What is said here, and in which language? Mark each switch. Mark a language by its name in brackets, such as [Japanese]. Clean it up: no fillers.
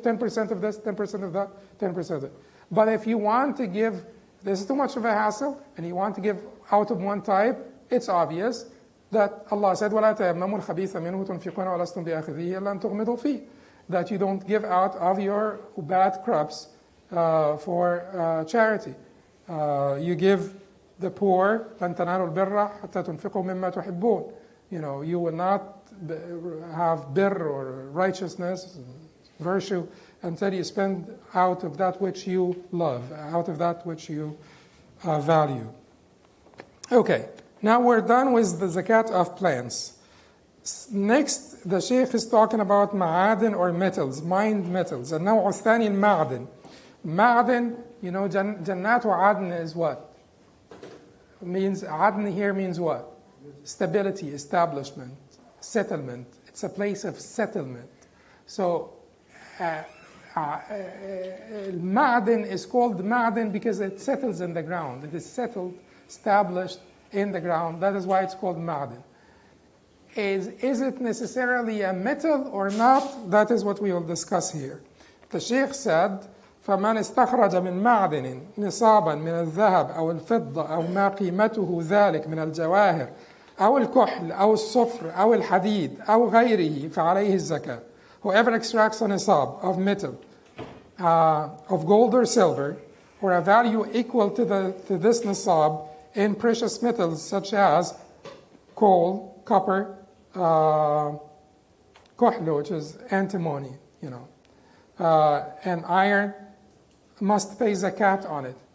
[English] 10% of this, 10% of that, 10% of that. But if you want to give, this is too much of a hassle, and you want to give out of one type, it's obvious that Allah said, [Arabic] وَلَا تَيَمَّمُوا الْخَبِيثَ مِنْهُ تُنْفِقُونَ وَلَسْتُمْ بِآخِذِيهِ إِلَّا أَن تُغْمِضُوا فِيهِ. [English] That you don't give out of your bad crops for charity. You give the poor, [Arabic] لَن تَنَالُوا الْبِرَّ حَتَّى تُنْفِقُوا مِمَّا تُحِبُّونَ. [English] You know, you will not have birr or righteousness, virtue, until you spend out of that which you love, out of that which you value. Okay, now we're done with the zakat of plants. Next, the Sheikh is talking about ma'adin or metals, mined metals. [Arabic] النوع الثاني المعدن. [English] Ma'adin, you know, [Arabic] جنات وعدن [English] is what? Means, عدن here means what? Stability, establishment, settlement. It's a place of settlement. So, ma'adin is called ma'adin because it settles in the ground. It is settled, established in the ground. That is why it's called ma'adin. Is it necessarily a metal or not? That is what we will discuss here. The Sheikh said, [Arabic] فمن استخرج من معدن نصابا من الذهب أو الفضة أو ما قيمته ذلك من الجواهر أو الكحل أو الصفر أو الحديد أو غيره فعليه الزكاة. [English] Whoever extracts a nisab of metal, of gold or silver, or a value equal to this nisab in precious metals such as coal, copper, kuhl, which is antimony, you know, and iron, must pay zakat on it.